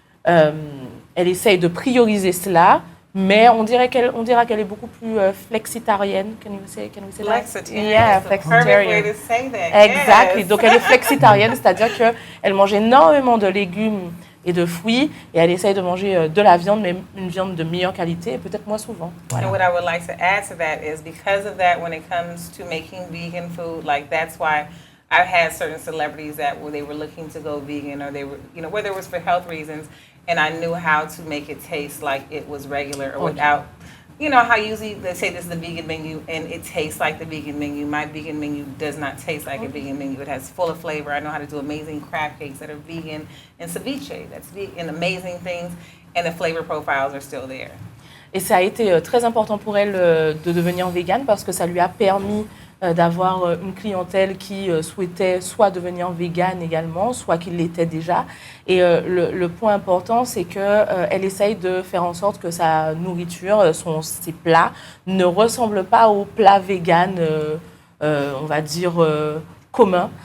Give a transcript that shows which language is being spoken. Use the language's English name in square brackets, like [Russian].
[French] Elle essaye de prioriser cela, mais on dira qu'elle est beaucoup plus flexitarienne. [English] Can we say that? Flexitarian. Yeah, That's the perfect way flexitarian. to say that. Exactly. Yes. [French] Donc elle est flexitarienne, c'est-à-dire qu'elle mange énormément de légumes et de fruits, et elle essaye de manger de la viande, mais une viande de meilleure qualité, et peut-être moins souvent. Voilà. [English] And what I would like to add to that is because of that, when it comes to making vegan food, like that's why I've had certain celebrities that where they were looking to go vegan or they were, whether it was for health reasons, and I knew how to make it taste like it was regular or without, how usually they say this is the vegan menu and it tastes like the vegan menu. My vegan menu does not taste like a vegan menu. It has full of flavor. I know how to do amazing crab cakes that are vegan and ceviche that's vegan, amazing things, and the flavor profiles are still there. [French] Et ça a été très important pour elle de devenir végane parce que ça lui a permis d'avoir une clientèle qui souhaitait soit devenir végane également, soit qui l'était déjà. Et le point important, c'est qu'elle essaye de faire en sorte que sa nourriture, ses plats, ne ressemblent pas aux plats véganes, on va dire, communs.